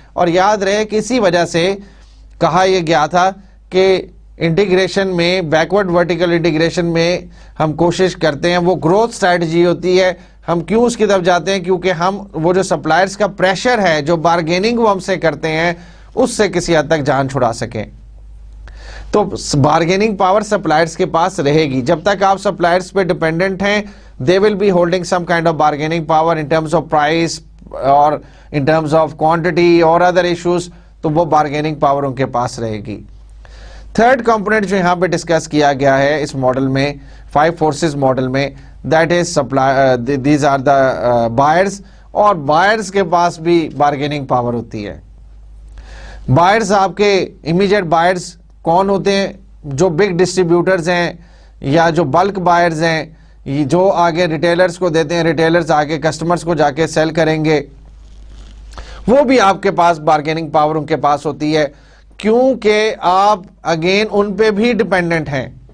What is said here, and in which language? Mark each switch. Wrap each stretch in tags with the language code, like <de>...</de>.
<ur>اور یاد رہے کہ اسی وجہ سے کہا یہ گیا تھا کہ انٹیگریشن میں, بیکورڈ ورٹیکل انٹیگریشن میں ہم کوشش کرتے ہیں, وہ گروتھ اسٹریٹجی ہوتی ہے. ہم کیوں اس کی طرف جاتے ہیں؟ کیونکہ ہم وہ جو سپلائرز کا پریشر ہے, جو بارگیننگ وہ ہم سے کرتے ہیں, اس سے کسی حد تک جان چھڑا سکیں. تو بارگیننگ پاور سپلائرز کے پاس رہے گی. جب تک آپ سپلائرز پہ ڈیپینڈنٹ ہیں,</ur> <en>they will be holding some kind of bargaining power in terms of price</en> <ur>اور</ur> <en>in terms of quantity</en> <ur>اور other issues, تو وہ بارگیننگ پاور ان کے پاس رہے گی. تھرڈ کمپوننٹ جو یہاں پہ ڈسکس کیا گیا ہے اس ماڈل میں, 5 forces ماڈل میں,</ur> <en>that is supply, these are the buyers.</en> <ur>اور buyers کے پاس بھی بارگیننگ پاور ہوتی ہے. buyers آپ کے immediate buyers کون ہوتے ہیں؟ جو بگ ڈسٹریبیوٹرز ہیں یا جو بلک بائرز ہیں, جو آگے ریٹیلرز کو دیتے ہیں, ریٹیلرز آگے کسٹمرز کو جا کے سیل کریں گے, وہ بھی آپ کے پاس بارگیننگ پاور ان کے پاس ہوتی ہے, کیونکہ آپ اگین ان پہ بھی ڈیپینڈنٹ ہیں.</ur>